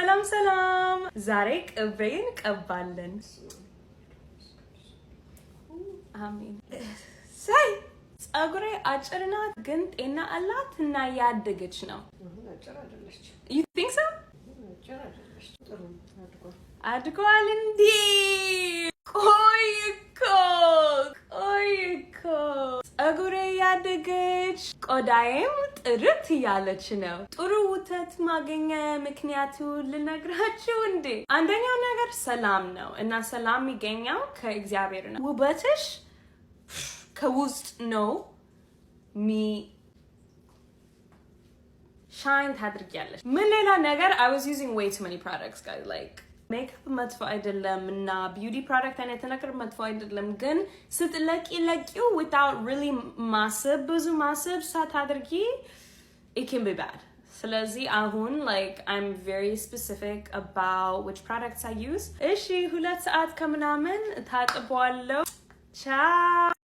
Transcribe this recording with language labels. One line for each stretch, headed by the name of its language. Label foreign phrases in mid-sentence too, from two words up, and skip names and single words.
Amharic: ሰላም ዛሬ ቅቤን ቀባለን አሜን ሳይ ጸጉሬ አጭር ናት ግን ጤና አላት እና ያደገች ነው አጭር አይደለች
English: you think so
Amharic: አጭር አይደለች ጥሩ አድጓል እንዴ ቆይኮ ጸጉሬ ያደገች ቆዳዬም ጥርት ያለች ነው ጥሩ ወተት ማግኘ ምክንያቱ ልነግራችሁ እንዴ አንደኛው ነገር ሰላም ነው እና ሰላም የሚገኘው ከእግዚአብሔር ነው ውበትሽ ከውስጥ ነው
English: shine
Amharic: ታድርጊያለሽ ምን ሌላ ነገር
English: I was using way too many products guys like makeup
Amharic: መጥፎ አይደለም እና
English: beauty product
Amharic: አይነት ነገር መጥፎ አይደለም ግን ስትለቂው
English: without really
Amharic: ብዙ ማሰብ ሳታድርጊ
English: it can be bad
Amharic: ስለዚህ አሁን
English: like I'm very specific about which products I use
Amharic: እሺ 2 ሰዓት ከምናምን ታጥቧለሁ
English: ciao